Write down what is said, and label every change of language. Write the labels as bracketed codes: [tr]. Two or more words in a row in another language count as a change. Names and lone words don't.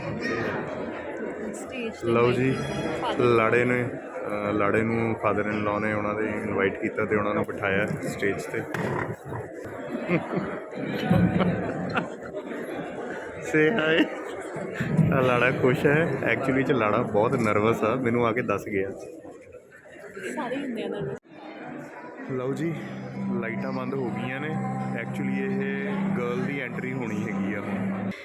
[hi] लो जी लाड़े ने [en] father in law [hi] ने उन्होंने इनवाइट किया तो उन्होंने बिठाया स्टेज पे। [en] say hi, [pa] ਲਾੜਾ ਖੁਸ਼ ਹੈ, ਐਕਚੁਅਲੀ ਚ ਲਾੜਾ ਬਹੁਤ ਨਰਵਸ ਆ, ਮੈਨੂੰ ਆ ਕੇ ਦੱਸ ਗਿਆ। ਲਓ ਜੀ ਲਾਈਟਾਂ ਬੰਦ ਹੋ ਗਈਆਂ ਨੇ। ਐਕਚੁਅਲੀ ਇਹ ਗਰਲ ਦੀ ਐਂਟਰੀ ਹੋਣੀ ਹੈਗੀ ਆ ਹੁਣ।